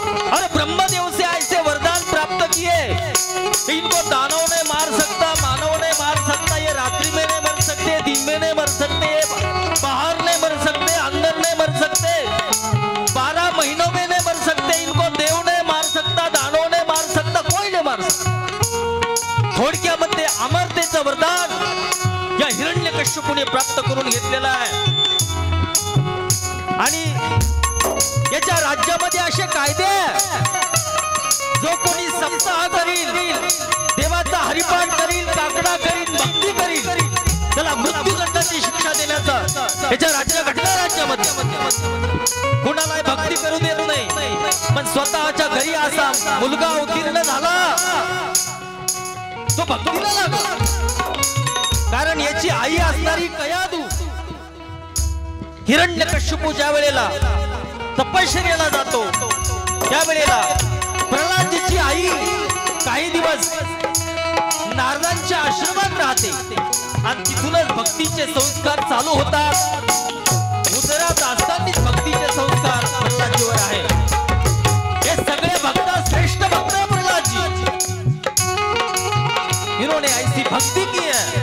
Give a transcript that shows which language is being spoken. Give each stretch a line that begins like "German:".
Hindi: और ब्रह्मदेव से ऐसे वरदान प्राप्त किए, इनको दानव नहीं मार सकता, मानव नहीं मार सकता, ये रात्रि में नहीं मर सकते, दिन में नहीं मर सकते, बाहर नहीं मर सकते, अंदर नहीं मर सकते, 12 महीनों में नहीं मर सकते, इनको देव नहीं मार सकता, दानव नहीं मार सकता, कोई नहीं मार सकता।
Marathi: थोडक्यामध्ये अमरतेचं वरदान या हिरण्यकश्यपूने प्राप्त करून घेतलेलं आहे। आणि याच्या राज्यामध्ये असे कायदे, जो कोणी सप्ताह करील, देवाचा हरिपाठ करील, काकडा करील, भक्ती करील, त्याला मृत्यूदंडाची शिक्षा देण्याचा याच्या राज्य घटना राज्यामध्ये। कुणालाही भक्ती करू देत नाही, पण स्वतःच्या घरी असा मुलगा उत्तीर्ण झाला तो भक्तीला लागला, कारण याची आई असणारी कयादू हिरण्यकश्यपू ज्या वेळेला तपश्चर्येला जातो त्यावेळेला प्रल्हादजीची आई काही दिवस नारदांच्या आश्रमात राहते आणि तिथूनच भक्तीचे संस्कार चालू होतात। उदरात असतानाच भक्तीचे संस्कार प्रल्हादजीवर आहे। हे सगळे
Hindi: भक्त श्रेष्ठ भक्त है प्रल्हाद जी, इन्होंने ऐसी भक्ति की है।